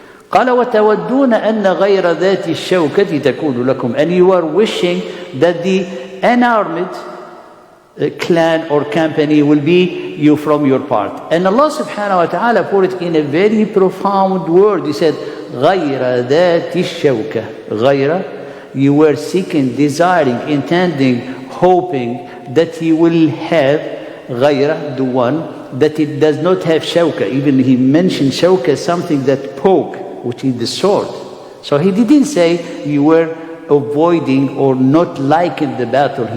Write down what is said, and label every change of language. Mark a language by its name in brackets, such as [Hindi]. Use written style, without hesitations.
[Arabic] قال وتودون أن غير ذات الشوكة تكون لكم, [English] and you are wishing that the unarmed clan or company will be you from your part. And Allah subhanahu wa ta'ala put it in a very profound word. He said [Arabic] غير ذات الشوكة. [English] غير, you were seeking, desiring, intending, hoping that you will have غير, the one that it does not have shawka. Even he mentioned shawka, something that poke, which is the sword. So he didn't say you were avoiding or not liking the battle.